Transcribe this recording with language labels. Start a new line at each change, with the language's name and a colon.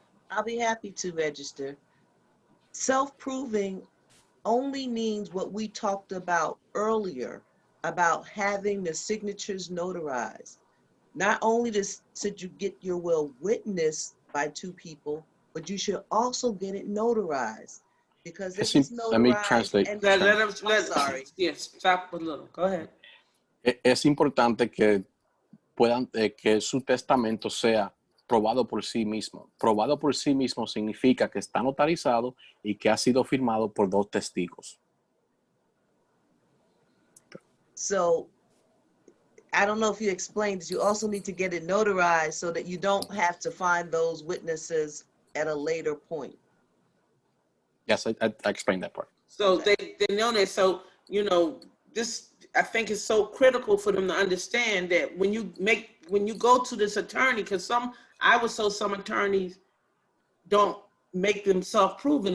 English: I'll be happy to, Register. Self-proving only means what we talked about earlier, about having the signatures notarized. Not only should you get your will witnessed by two people, but you should also get it notarized. Because if it's notarized, let me translate. I'm sorry. Yes, stop a little. Go ahead.
Spanish: Es importante que que su testamento sea probado por sí mismo. Probado por sí mismo significa que está notarizado y que ha sido firmado por dos testigos.
English: So, I don't know if you explained this, you also need to get it notarized so that you don't have to find those witnesses at a later point. Yes, I explained that part. So they know that. So, this, I think is so critical for them to understand that when you go to this attorney, because some attorneys don't make them self-proven.